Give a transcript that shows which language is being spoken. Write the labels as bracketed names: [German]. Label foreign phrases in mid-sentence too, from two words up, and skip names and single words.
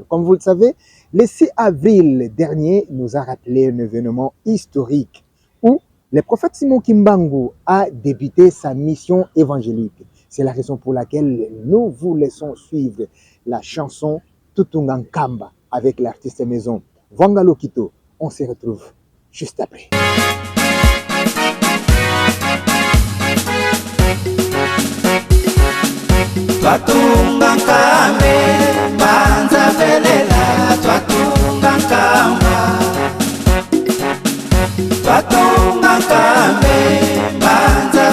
[French] Comme vous le savez, le 6 avril dernier nous a rappelé un événement historique où le prophète Simon Kimbangu a débuté sa mission évangélique. C'est la raison pour laquelle nous vous laissons suivre la chanson Tutunga Nkamba avec l'artiste maison Wangalo Kito. On se retrouve juste après. [Kongo] Twatunga nkambe banza velela twatunga nkamba twatunga nkambe banza